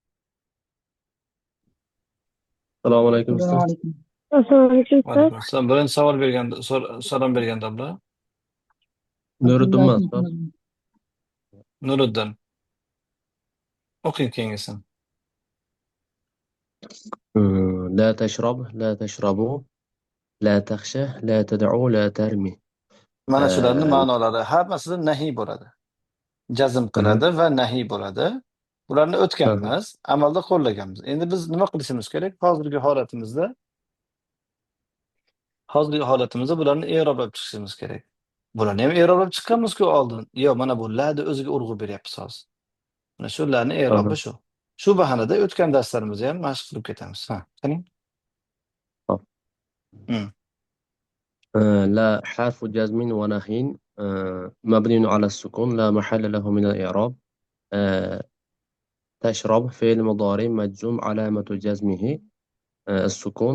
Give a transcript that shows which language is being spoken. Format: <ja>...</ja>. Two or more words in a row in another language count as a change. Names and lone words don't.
<uz>Assalomu alaykum ustoz. Assalomu alaykum Va ustoz. alaykum assalom. Birinchi savol berganda, salom berganlar. Nuriddin ustoz. Nuriddin. O'qing keyingisini.</uz> <ar>لا تشرب لا تشربوا لا تخشى لا تدعو لا ترمي.</ar> <uz>Mana shularning ma'nolari hammasida nahiy bo'ladi. Jazm qiladi va nahiy bo'ladi. Bularni o'tganmiz, amalda qo'llaganmiz. Endi biz nima qilishimiz kerak? Hozirgi holatimizda bularni i'roblab chiqishimiz kerak. Bularni ham i'roblab chiqqanmiz-ku oldin. Yo'q, mana bu la'ni o'ziga urg'u beryapmiz hozir. Mana shu la'ni i'robi shu. Shu bahanada o'tgan darslarimizni ham mashq qilib ketamiz. Ha, qaning.</uz> <ar>لا حرف جزم ونهي مبني على السكون لا محل له من الإعراب. تشرب فعل مضارع مجزوم علامة جزمه السكون.</ar>